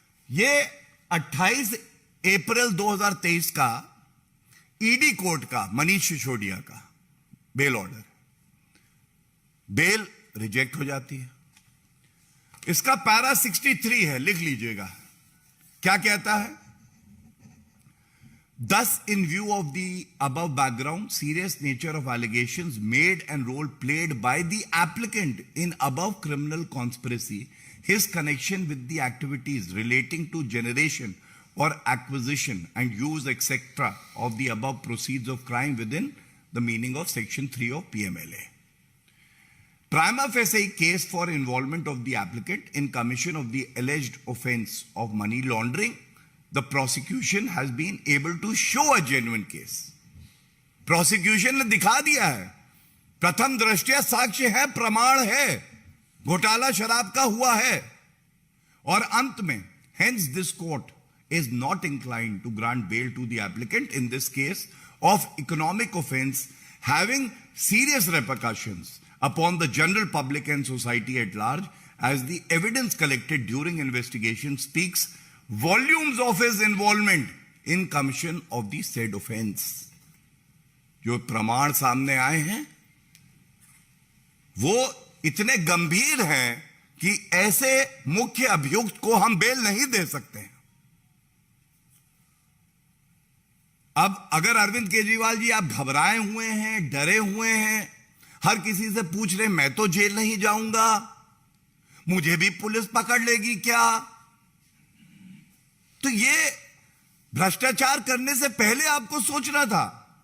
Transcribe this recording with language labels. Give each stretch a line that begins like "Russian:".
Hindi: ये 28 अप्रैल 2023 का ED court का मनीष सिसोदिया का बेल ऑर्डर, बेल रिजेक्ट हो जाती है। इसका पैरा 63 है, लिख लीजिएगा। क्या कहता है?
English: Thus, in view of the above background, serious nature of allegations made and role played by the applicant in above criminal conspiracy, his connection with the activities relating to generation or acquisition and use, etc., of the above proceeds of crime within the meaning of Section 3 of PMLA. Prima facie case for involvement of the applicant in commission of the alleged offense of money laundering, the prosecution has been able to show a genuine case.
Hindi: Prosecution ने दिखा दिया है, प्रथम दृष्टया साक्ष्य है, प्रमाण है, घोटाला शराब का हुआ है। और अंत में,
English: hence this court is not inclined to grant bail to the applicant in this case of economic offense having serious repercussions upon the general public and society at large, as the evidence collected during investigation speaks volumes of his involvement in commission of the said offense.
Hindi: जो प्रमाण सामने आए हैं वो इतने गंभीर हैं कि ऐसे मुख्य अभियुक्त को हम बेल नहीं दे सकते हैं। अब अगर अरविंद केजरीवाल जी आप घबराए हुए हैं, डरे हुए हैं, हर किसी से पूछ रहे मैं तो जेल नहीं जाऊंगा, मुझे भी पुलिस पकड़ लेगी क्या, तो ये भ्रष्टाचार करने से पहले आपको सोचना था।